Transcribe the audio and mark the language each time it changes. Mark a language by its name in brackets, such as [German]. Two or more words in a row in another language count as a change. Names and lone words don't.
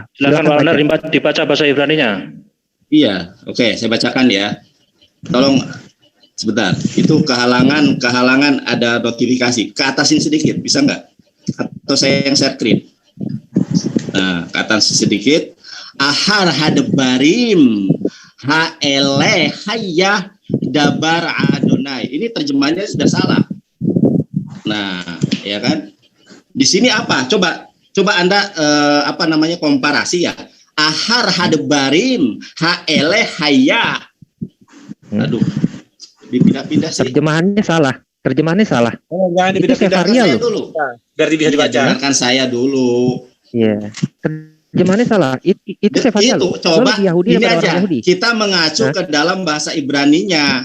[Indonesian] Silakan Pak Nandar dibaca bahasa Ibraninya. Iya, oke, saya bacakan ya. Tolong sebentar. Itu kehalangan ada notifikasi. Ke atasin sedikit, bisa nggak? Atau saya yang [English] share screen. [Indonesian] Nah, ke atas sedikit. [Hebrew] Ahar hadebarim haele hayah dabar Adonai. [Indonesian] Ini terjemahannya sudah salah. Nah, ya kan? Di sini apa? Coba Anda komparasi ya. [Hebrew] Ahar hadebarim haele hayah. [Indonesian] Aduh. Dipindah-pindah sih. Terjemahannya salah. Oh, jangan dipindah-pindah dulu. Biar bisa dibaca. Dengarkan saya dulu. Iya. Terjemahannya salah. Itu Sefaria loh. Coba Yahudi ini aja. Yahudi. Kita mengacu ke dalam bahasa Ibraninya.